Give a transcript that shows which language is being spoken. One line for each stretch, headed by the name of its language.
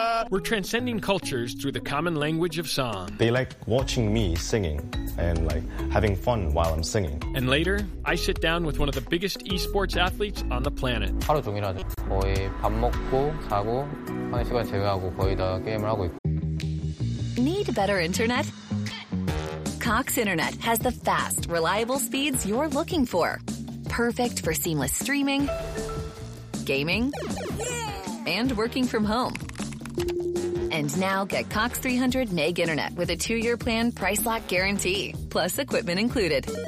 English: We're transcending cultures through the common language of song. They like watching me singing and like having fun while I'm singing. And later, I sit down with one of the biggest esports athletes on the planet.
Korean: 하루 종일 하죠. 거의 밥 먹고 자고 하는 시간 제외하고 거의 다 게임을 하고 있고.
English: Need better internet? Cox Internet has the fast, reliable speeds you're looking for. Perfect for seamless streaming, gaming, and working from home. And now get Cox 300 Meg Internet with a 2-year plan, price lock guarantee, plus equipment included.